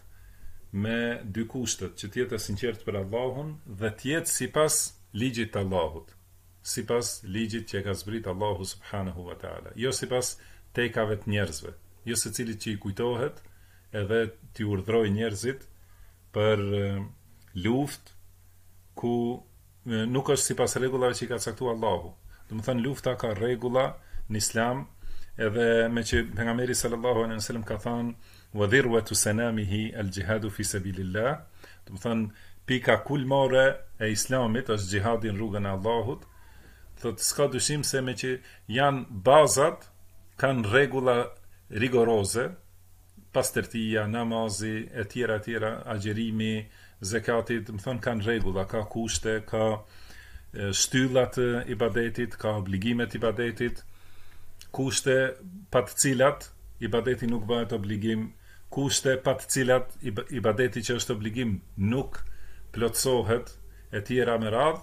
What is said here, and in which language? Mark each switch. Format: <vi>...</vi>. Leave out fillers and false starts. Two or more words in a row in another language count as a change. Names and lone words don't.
<sq>me dy kushtet, që të jetë sinqert për Allahun dhe të jetë sipas ligjit të Allahut, sipas ligjit që e ka zbrit Allahu</sq> <ar>سبحانه وتعالى,</ar> <sq>jo sipas tekave të njerëzve, jo secilit që i kujtohet edhe t'i urdhroj njerëzit për luftë ku nuk është sipas rregullave që i ka caktuar Allahu. Do të thënë lufta ka rregulla në Islam, edhe me që pejgamberi</sq> <ar>صلى الله عليه وسلم</ar> <sq>ka thënë</sq> <ar>وذروة سنامه الجهاد في سبيل الله,</ar> <sq>do të thënë pika kulmore e Islamit është xhihadi në rrugën e Allahut. Thotë s'ka dyshim se me që janë bazat, kanë rregulla rigoroze, pastërtia, namazi, e tjera, agjerimi, zekati, do të thonë kanë rregulla, ka kushte, ka shtyllat e ibadetit, ka obligimet e ibadetit, kushte pa të cilat ibadeti nuk bëhet obligim, kushte pa të cilat ibadeti që është obligim nuk plotësohet, e tjera me radhë.</sq>